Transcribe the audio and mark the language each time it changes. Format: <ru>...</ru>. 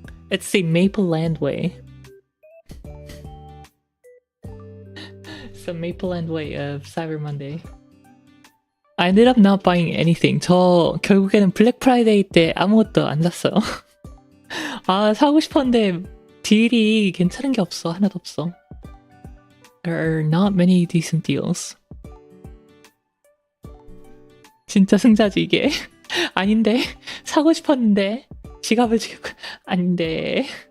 <en>It's the Mapleland way. It's the Mapleland way of Cyber Monday. I ended up not buying anything.</en> <ko>저 결국에는 블랙 프라이데이 때 아무것도 안 샀어요. 사고 싶었는데 딜이 괜찮은 게 없어. 하나도 없어.</ko> <en>There are not many decent deals.</en> <ko>진짜 승자지 이게. 아닌데. 사고 싶었는데 지갑을 지금 아닌데.</ko>